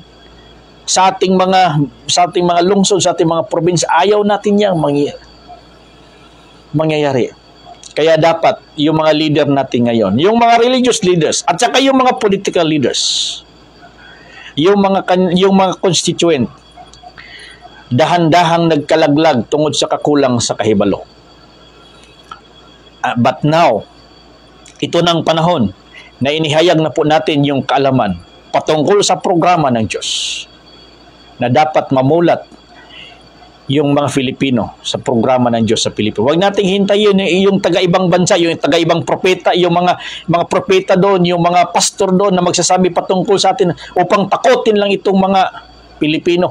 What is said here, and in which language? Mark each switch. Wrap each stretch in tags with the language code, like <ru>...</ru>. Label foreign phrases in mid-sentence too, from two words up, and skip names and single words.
<tl>Sa ating mga lungsod, sa ating mga probinsya. Ayaw natin yan mangyayari. Kaya dapat yung mga leader natin ngayon, yung mga</tl> <en>religious leaders,</en> <tl>at saka yung mga</tl> <en>political leaders,</en> <tl>yung mga constituent,</tl> <ceb>dahan-dahang nagkalaglag tungod sa kakulang sa kahibalo.</ceb> <en>But now,</en> <tl>ito ng panahon na inihayag na po natin yung kaalaman patungkol sa programa ng Diyos na dapat mamulat yung mga Filipino sa programa ng Diyos sa Pilipinas. Huwag nating hintayin yung taga-ibang bansa, yung taga-ibang propeta, yung mga propeta doon, yung mga pastor doon na magsasabi patungkol sa atin upang takotin lang itong mga Pilipino.</tl>